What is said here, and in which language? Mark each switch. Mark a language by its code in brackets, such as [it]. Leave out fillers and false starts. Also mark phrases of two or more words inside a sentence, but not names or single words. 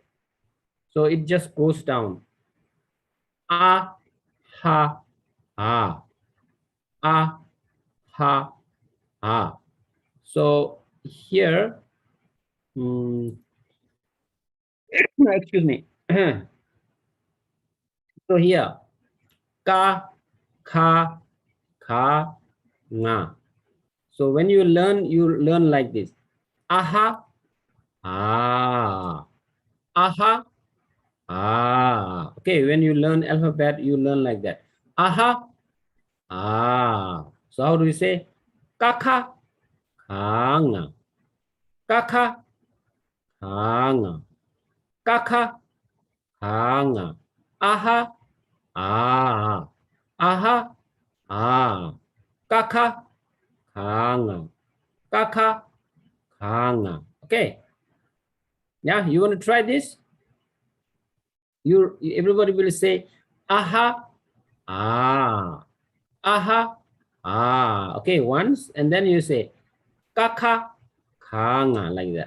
[en] So it just goes down. Ah, ha, ah, ah, ha, ah. So here, excuse me. So here, ka, ka, ka, nga. So when you learn like this. Aha, ah, aha, ah. Okay, when you learn alphabet, you learn like that. Aha, ah. So how do you say? Kaka, kanga. Kaka, kanga. Kaka, kanga. Aha, ah. Aha, ah. Kaka, kanga. Kaka, kanga. Okay. Yeah, you want to try this? Everybody will say aha, ah, aha, ah. Okay, once, and then you say kaka, kanga, like that.